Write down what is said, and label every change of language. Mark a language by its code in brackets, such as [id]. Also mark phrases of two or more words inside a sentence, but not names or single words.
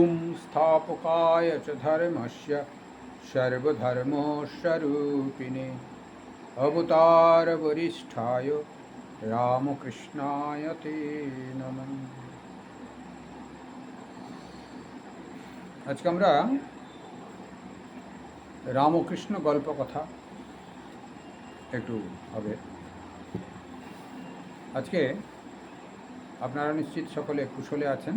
[sa] संस्थापकाय च धर्मस्य सर्वधर्मस्वरूपिणे अवतारवरिष्ठाय रामकृष्णाय ते नमः। [bn] আজকে আমরা রামকৃষ্ণ গল্প কথা একটু হবে। আজকে আপনারা নিশ্চিত সকলে কুশলে আছেন।